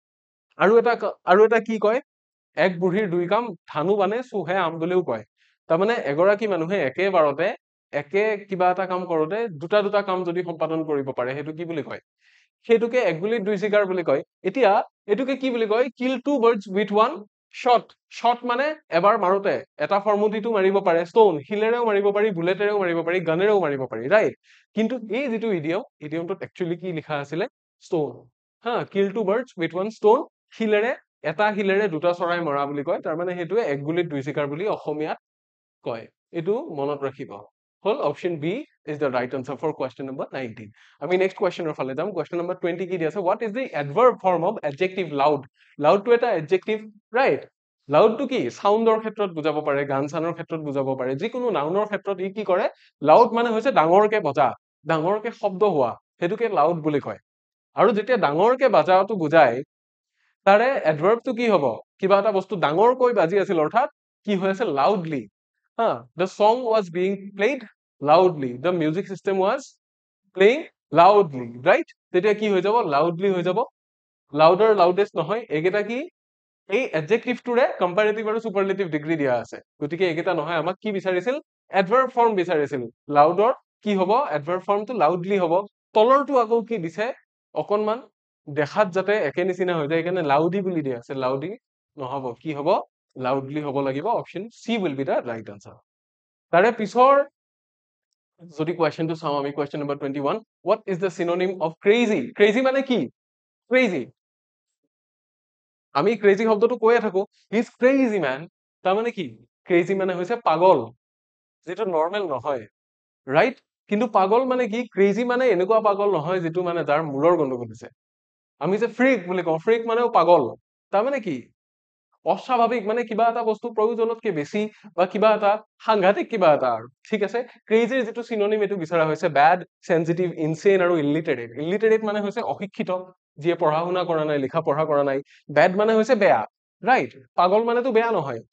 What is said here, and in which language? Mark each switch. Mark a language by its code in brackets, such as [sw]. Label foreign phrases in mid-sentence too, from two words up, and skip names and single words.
[as] আৰু এটা কি কয় এক বুঢ়ীৰ দুই কাম ধানু বানে চুহে আম বুলিও কয় তাৰ মানে এগৰাকী মানুহে একেবাৰতে একে কিবা এটা কাম কৰোতে দুটা কাম যদি সম্পাদন কৰিব পাৰে হেতু কি বুলি কয় হেতুকে এক গুলিত দুই শিকাৰ বুলি কয় এতিয়া এটুকে কি বুলি কয় [en] kill two birds with one shot [as] শট মানে এবাৰ মাৰোতে এটা ফৰ্মুটিটো মাৰিব পাৰে ষ্টোন হিলেৰেও মাৰিব পাৰি বুলেটেৰেও মাৰিব পাৰি গানেৰেও মাৰিব পাৰি ৰাইট কিন্তু এই যেটো ইডিয়মটোত একচুয়ালি কি লিখা আছিলে ষ্টোন হা [en] kill two birds with one stone [as] হিলেৰে এটা হিলেৰে দুটা চৰাই মৰা বুলি কয় তাৰ মানে হেতুৱে এক গুলিত দুই শিকাৰ বুলি অসমীয়াত কয় এটো মনত ৰাখিব হল অপশন বি [en] is the right answer for question number 19 [as] আমি next question এর ফালে যাম [en] question number 20 [as] কি দিছে [en] what is the adverb form of adjective loud [as] loud to এটা adjective right loud to কি সাউন্ডৰ ক্ষেত্ৰত বুজাব পাৰে গান চানৰ ক্ষেত্ৰত বুজাব পাৰে যিকোনো নাউনৰ ক্ষেত্ৰত ই কি কৰে loud মানে হৈছে ডাঙৰকে বজা ডাঙৰকে শব্দ হোৱা হেতুকে loud বুলি কয় আৰু যেতিয়া ডাঙৰকে বাজাটো বুজায় তাৰে adverb to কি হ'ব কিবা এটা বস্তু ডাঙৰকৈ বাজি আছিল অৰ্থাৎ কি হৈ আছে [en] loudly the song was being played loudly the music system was playing loudly right [as] তেতিয়া কি হৈ যাব loudly হৈ যাব louder loudest নহয় একেটা কি এই adjective টোৰে comparative আৰু superlative degree দিয়া আছে গতিকে একেটা নহয় আমাক কি বিচাৰিছিল [en] adverb form [as] বিচাৰিছিল louder কি হ'ব [en] adverb form [as] টো loudly হ'ব তলৰটো আকৌ কি দিছে অকনমান দেখাত যাতে একে নিচিনা হৈ যায় এখানে loudly বুলি দিয়া আছে loudly নহব কি হ'ব loudly হ'ব লাগিব [en] option C will be the right answer [as] তাৰে পিছৰ যদি কোৱেশ্চনটো চাও আমি কোৱেশ্চন নম্বৰ 21 [en] what is the synonym of crazy [as] crazy মানে কি crazy আমি crazy শব্দটো কৈয়ে থাকো [en] he is crazy man [as] তাৰ মানে কি crazy মানে হৈছে পাগল যেটো নরমাল নহয় রাইট কিন্তু পাগল মানে কি crazy মানে এনেকুৱা পাগল নহয় যেটো মানে যাৰ মূৰৰ গণ্ডগোল হৈছে আমি যে ফ্রিক বুলি কওঁ ফ্রিক মানেও পাগল তাৰ মানে কি অস্বাভাৱিক মানে কিবা এটা বস্তু প্ৰয়োজনতকে বেছি বা কিবা এটা সাংঘাতিক কিবা এটা আৰু ঠিক আছে ক্ৰেজিৰ যেটো সিনোনিম এটো বিচাৰা হৈছে [en] bad sensitive insane [as] আৰু ইলিটাৰেট ইলিটাৰেট মানে হৈছে অশিক্ষিত যিয়ে পঢ়া শুনা কৰা নাই লিখা পঢ়া কৰা নাই ব্যাড মানে হৈছে বেয়া ৰাইট পাগল মানেতো বেয়া নহয়